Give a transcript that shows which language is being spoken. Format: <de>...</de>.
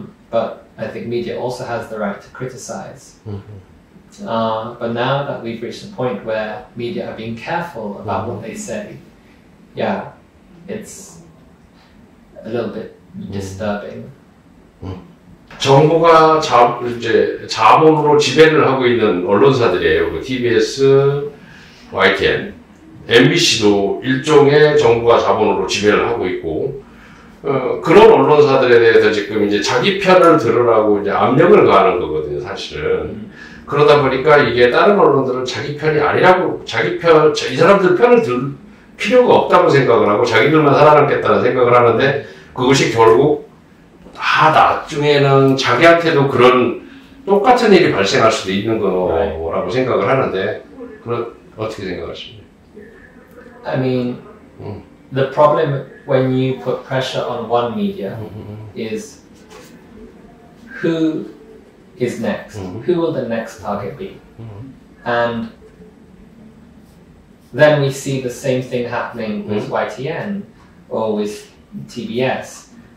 <en>But I think media also has the right to criticize. But now that we've reached a point where media are being careful about what they say, yeah, it's a little bit disturbing.</en> <ko>정부가 이제 자본으로 지배를 하고 있는 언론사들이에요. 그 TBS, YTN, MBC도 일종의 정부가 자본으로 지배를 하고 있고, 그런 언론사들에 대해서 지금 이제 자기 편을 들으라고 이제 압력을 가하는 거거든요, 사실은. 그러다 보니까 이게 다른 언론들은 자기 편이 아니라고, 이 사람들 편을 들 필요가 없다고 생각을 하고 자기들만 살아남겠다는 생각을 하는데, 그것이 결국 다 나중에는 자기한테도 그런 똑같은 일이 발생할 수도 있는 거라고 생각을 하는데, 어떻게 생각하십니까?</ko> <en>I mean, the problem when you put pressure on one media is who is next? Who will the next target be? And then we see the same thing happening with YTN or with TBS.</en>